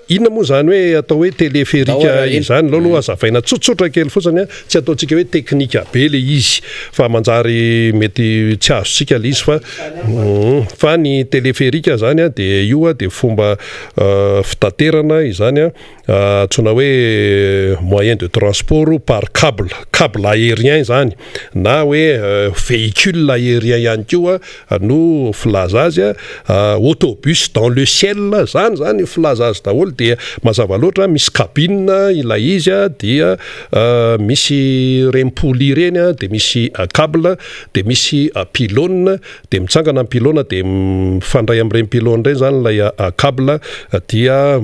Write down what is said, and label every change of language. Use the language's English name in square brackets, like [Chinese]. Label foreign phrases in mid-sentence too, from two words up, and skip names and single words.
[Malagasy] inona moa zany hoe atao hoe téléphérique izany aloha azavaina tsotsotra kely fotsiny tsy ataontsika hoe teknika be le izy fa manjary mety tsy azontsika le izy fa ny téléphérique zany de io de fomba fitaterana izany tsona hoe [French] moyen de transport par câble aérien [Malagasy] zany na hoe [French] véhicule aérien [Malagasy] ihany koa no filaza azy [French] autobus dans le ciel [Malagasy] zany filaza azy daholo dia mazava loatra misy cabine ilay izy dia misy rempoli reny de misy câble de misy pylône de mitsangana amin'ny pylône de mifandray amin'ireny pylône reny zany lay câble dia